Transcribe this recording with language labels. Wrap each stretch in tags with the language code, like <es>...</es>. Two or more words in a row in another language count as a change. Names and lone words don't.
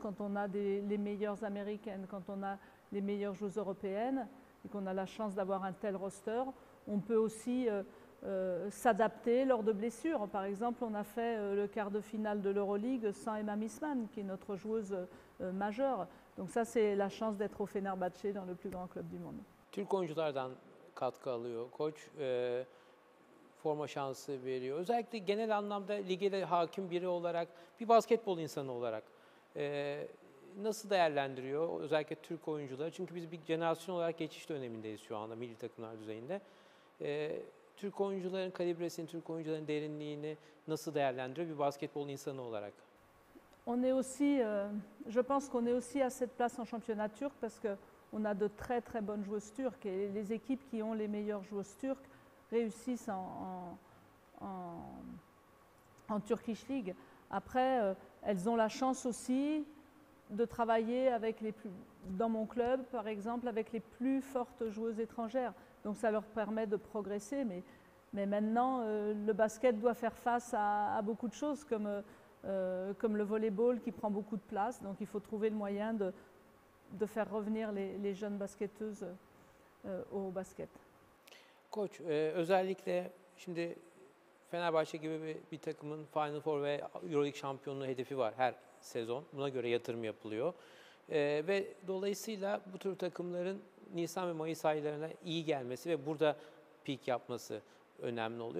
<fr>Quand on a les meilleures américaines, quand on a les meilleures joueuses européennes et qu'on a la chance d'avoir un tel roster, on peut aussi s'adapter lors de blessures. Par exemple, on a fait le quart de finale de l'Euroleague sans Emma Missman, qui est notre joueuse majeure. Donc ça, c'est la chance d'être au Fenerbahçe, dans le plus grand club du monde.</fr> <tr>Türk oyunculardan katkı alıyor koç. Forma şansı veriyor. Özellikle genel anlamda lige de hakim biri olarak, bir basketbol insanı olarak nasıl değerlendiriyor özellikle Türk oyuncuları? Çünkü biz bir jenerasyon olarak geçiş dönemindeyiz şu anda milli takımlar düzeyinde. Türk oyuncuların kalibresini, Türk oyuncuların derinliğini nasıl değerlendiriyor bir basketbol insanı olarak?</tr> <fr>On est aussi, je pense qu'on est aussi à cette place en championnat turc parce qu'on a de très très bonnes joueuses turques et les équipes qui ont les meilleures joueuses turques réussissent en Turkish League. Après, elles ont la chance aussi de travailler avec dans mon club, par exemple, avec les plus fortes joueuses étrangères. Donc ça leur permet de progresser. Mais maintenant, le basket doit faire face à beaucoup de choses, comme le volleyball qui prend beaucoup de place. Donc il faut trouver le moyen de faire revenir les jeunes basketteuses au basket.</fr> <tr>Koç, özellikle şimdi Fenerbahçe gibi bir takımın Final Four ve Euroleague şampiyonluğu hedefi var her sezon. Buna göre yatırım yapılıyor. Ve dolayısıyla bu tür takımların Nisan ve Mayıs aylarına iyi gelmesi ve burada peak yapması önemli oluyor.</tr>